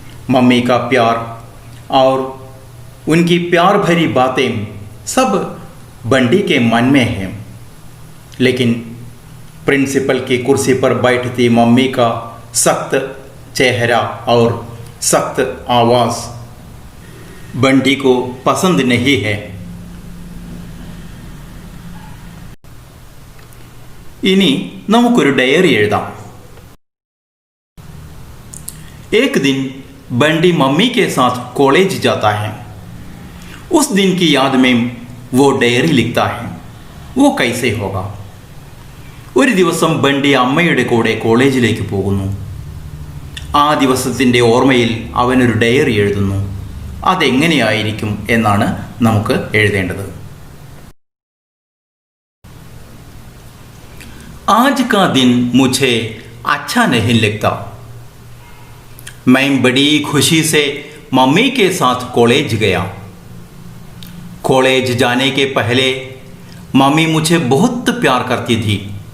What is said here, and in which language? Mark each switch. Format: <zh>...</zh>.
<hi>Mummy का प्यार और उनकी प्यार भरी बातें सब बंडी के मन में हैं. लेकिन प्रिंसिपल की कुर्सी पर बैठती मम्मी का सख्त चेहरा और सख्त आवाज़ बंडी को पसंद नहीं है.</hi> <ml>इनी നമുക്കൊരു ഡയറി എഴുതാം.</ml> <hi>एक दिन बंडी मम्मी के साथ कॉलेज जाता है. उस दिन की याद में वो डायरी लिखता है. वो कैसे होगा?</hi> <ml>ഒരു ദിവസം ബണ്ടി അമ്മയുടെ കൂടെ കോളേജിലേക്ക് പോകുന്നു. ആ ദിവസത്തിൻ്റെ ഓർമ്മയിൽ അവനൊരു ഡയറി എഴുതുന്നു. അതെങ്ങനെയായിരിക്കും എന്നാണ് നമുക്ക് എഴുതേണ്ടത്.</ml> <hi>आज का दिन मुझे अच्छा नहीं लगता. मैं बड़ी खुशी से मम्मी के साथ कॉलेज गया. कॉलेज जाने के पहले मम्मी मुझे बहुत प्यार करती थी.</hi>